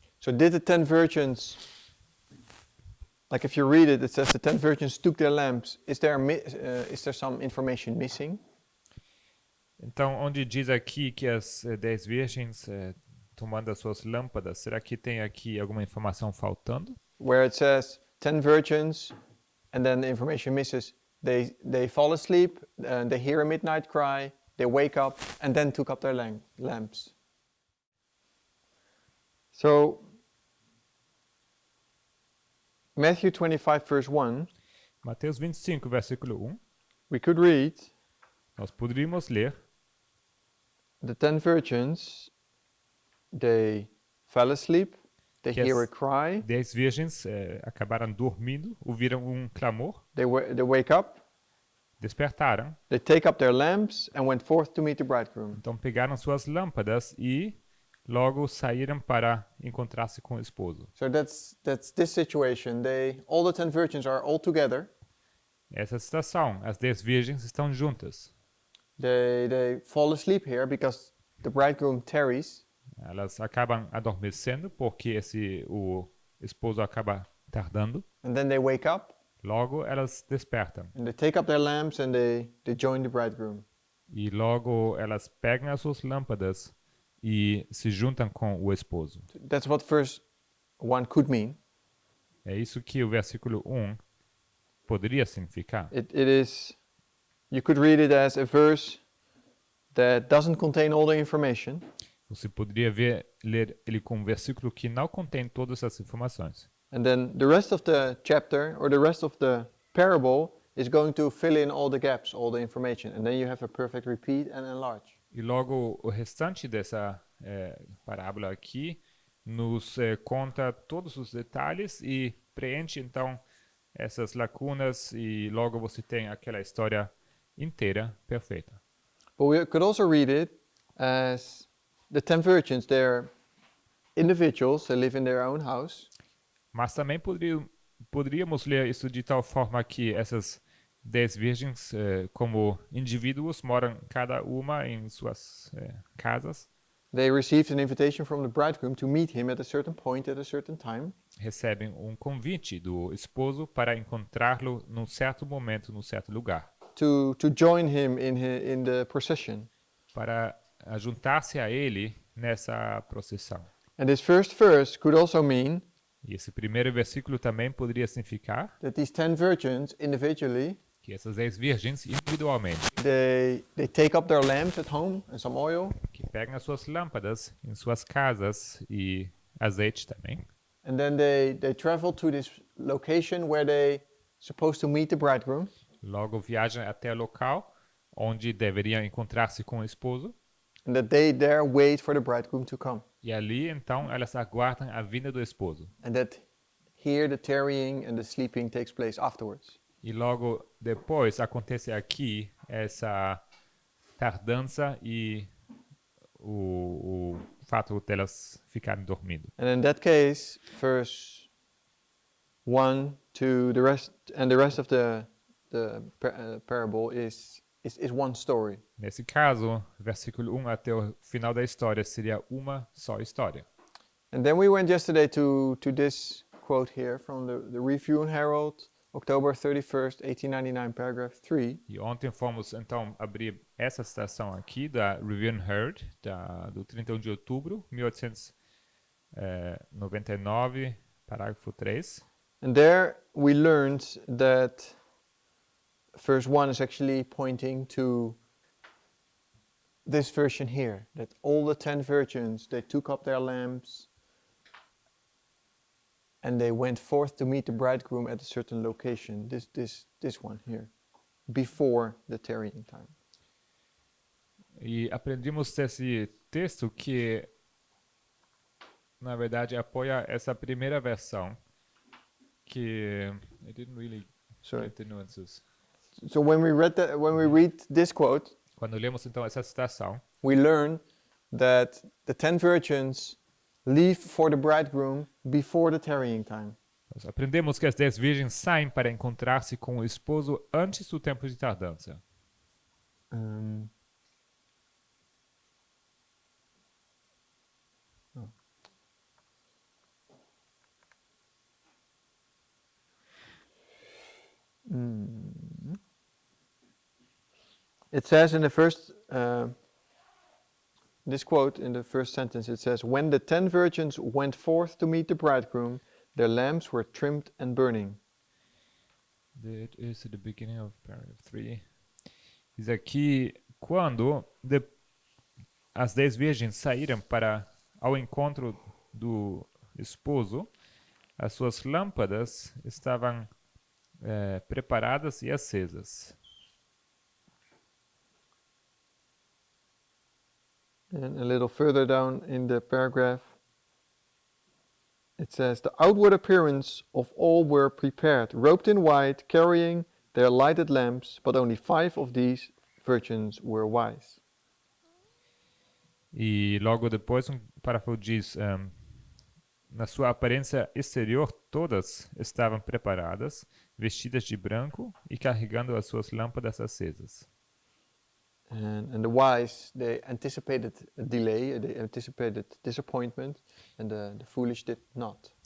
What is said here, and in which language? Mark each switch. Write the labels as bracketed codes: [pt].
[en] So did the 10 virgins, like if you read it, it says the 10 virgins took their lamps. Is there some information missing? [pt] Então, onde diz aqui que as 10 virgens tomando as suas lâmpadas, será que tem aqui alguma informação faltando? [en] Where it says 10 virgins, and then the information misses, they fall asleep, they hear a midnight cry, they wake up, and then took up their lamps. So, Matthew 25, verse 1. [pt] Mateus 25, versículo 1. [en] We could read. [pt] Nós poderíamos ler. [en] The 10 virgins, they fell asleep, they hear a cry. [pt] 10 virgens acabaram dormindo, ouviram clamor. [en] They wake up. [pt] despertaram. [en] They take up their lamps and went forth to meet the bridegroom. [pt] Então pegaram suas lâmpadas e logo saíram para encontrar-se com o esposo. [en] So that's this situation. All the 10 virgins are all together. [pt] Essa situação, as 10 virgens estão juntas. [en] They fall asleep here because the bridegroom tarries. [pt] Elas acabam adormecendo porque o esposo acaba tardando. [en] And then they wake up [pt] Logo elas despertam. [en] and they take up their lamps and they join the bridegroom. [pt] E logo elas pegam as suas lâmpadas e se juntam com o esposo. [en] That's what verse 1 could mean. [pt] É isso que o versículo 1 poderia significar. [en] It is, you could read it as a verse that doesn't contain all the information. [pt] Você poderia ler ele com um versículo que não contém todas as informações. [en] And then the rest of the chapter or the rest of the parable is going to fill in all the gaps, all the information. And then you have a perfect repeat and enlarge. [pt] E logo o restante dessa parábola aqui nos conta todos os detalhes e preenche então essas lacunas e logo você tem aquela história inteira perfeita. [en] But we could also read it as the 10 virgins, they're individuals, they live in their own house. [pt] Mas também poderíamos ler isso de tal forma que essas 10 virgens, como indivíduos, moram cada uma em suas casas. [en] They received an invitation from the bridegroom to meet him at a certain point at a certain time. [pt] Recebem um convite do esposo para encontrá-lo num certo momento, num certo lugar. [en] To join him in the procession. [pt] Para juntar-se a ele nessa procissão. [en] And this first verse could also mean [pt] E esse primeiro versículo também poderia significar [en] that these 10 virgins individually, [pt] que essas 10 virgens individualmente, [en] they take up their lamps at home and some oil, [pt] que pegam as suas lâmpadas em suas casas e azeite também, [en] and then they travel to this location where they supposed to meet the bridegroom. [pt] logo viajam até o local onde deveriam encontrar-se com o esposo, [en] And that they there wait for the bridegroom to come. [pt] e ali então elas aguardam a vinda do esposo. [en] And that here the tarrying and the sleeping takes place afterwards. [pt] E logo depois acontece aqui essa tardança e o fato delas ficarem dormindo. [en] And in that case, verse 1 to the rest, and the rest of the parable is one story. [pt] Nesse caso, versículo 1 até o final da história seria uma só história. [en] And then we went yesterday to this quote here from the Review and Herald, October 31st, 1899, paragraph 3. [pt] E ontem fomos então abrir essa citação aqui da Review and Herald, do 31 de outubro, 1899, parágrafo 3. [en] And there we learned that verse 1 is actually pointing to this version here, that all the 10 virgins, they took up their lamps and they went forth to meet the bridegroom at a certain location, this one here, before the tarrying time. [pt] E aprendimos desse texto que, na verdade, apoia essa primeira versão, que [en] I didn't really Sorry. get the nuances. So when we read this quote, [pt] Quando lemos então essa citação, [en] we learn that the 10 virgins leave for the bridegroom before the tarrying time. [pt] nós aprendemos que as 10 virgens saem para encontrar-se com o esposo antes do tempo de tardança. [en] It says in the first, this quote in the first sentence, it says, "When the 10 virgins went forth to meet the bridegroom, their lamps were trimmed and burning." That is at the beginning of paragraph 3. [pt] Diz aqui, quando as 10 virgens saíram ao encontro do esposo, as suas lâmpadas estavam preparadas e acesas. [en] And a little further down in the paragraph, it says, "The outward appearance of all were prepared, robed in white, carrying their lighted lamps, but only 5 of these virgins were wise. [pt] E logo depois, o parágrafo diz: na sua aparência exterior, todas estavam preparadas, vestidas de branco e carregando as suas lâmpadas acesas. [en] And the wise, they anticipated a delay, they anticipated disappointment, and the foolish did not.